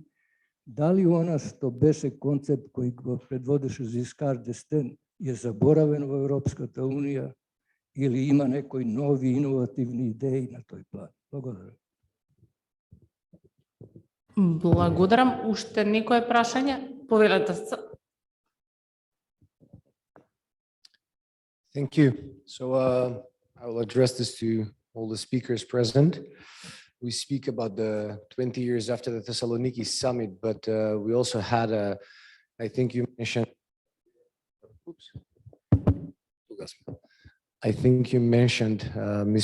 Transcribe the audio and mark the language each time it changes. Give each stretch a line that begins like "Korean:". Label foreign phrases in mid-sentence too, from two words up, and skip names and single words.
Macedonian: Дали она што беше концепт кој го предводеше Жискар д'Естен е заборавено во Европската Унија или има некои нови иновативни идеи на тој план? Благодарам. Благодарам. Уште некое прашање? Повелете се.
English: Thank you. So I will address this to all the speakers present. We speak about the 20 years after the Thessaloniki Summit, but we also had I think you mentioned, Ms.